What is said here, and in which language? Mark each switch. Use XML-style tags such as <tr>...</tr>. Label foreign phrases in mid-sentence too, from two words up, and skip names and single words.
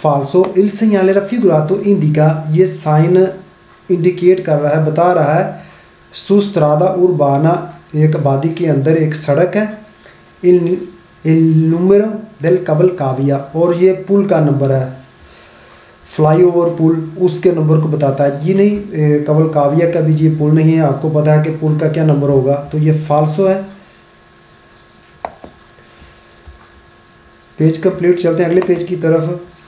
<it>falso il segnale raffigurato indica,</it> <hi>ये साइन इंडिकेट कर रहा है, बता रहा है</hi> <it>su strada urbana,</it> <hi>एक आबादी के अंदर एक सड़क है,</hi> <it>il numero del cavalcavia,</it> <hi>और ये पुल का नंबर है, फ्लाईओवर पुल उसके नंबर को बताता है। ये नहीं कवलकाविया का भी ये पुल नहीं है, आपको पता है कि पुल का क्या नंबर होगा, तो ये फाल्सो है। पेज कंप्लीट, चलते हैं अगले पेज की तरफ।</hi>